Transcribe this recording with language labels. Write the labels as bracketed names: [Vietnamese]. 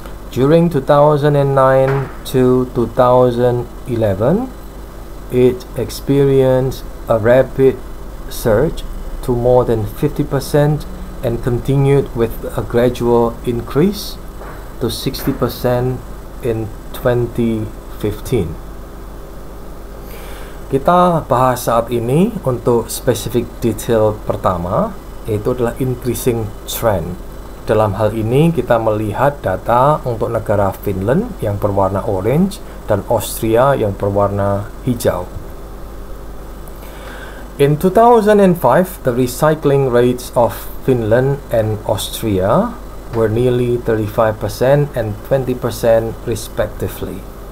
[English] During 2009 to 2011, it experienced a rapid surge to more than 50% and continued with a gradual increase to 60% in 2015. [Indonesian] Kita bahas saat ini untuk specific detail pertama, yaitu adalah increasing trend. Dalam hal ini kita melihat data untuk negara Finland yang berwarna orange dan Austria yang berwarna hijau. [English] In 2005, the recycling rates of Finland and Austria were nearly 35% and 20% respectively.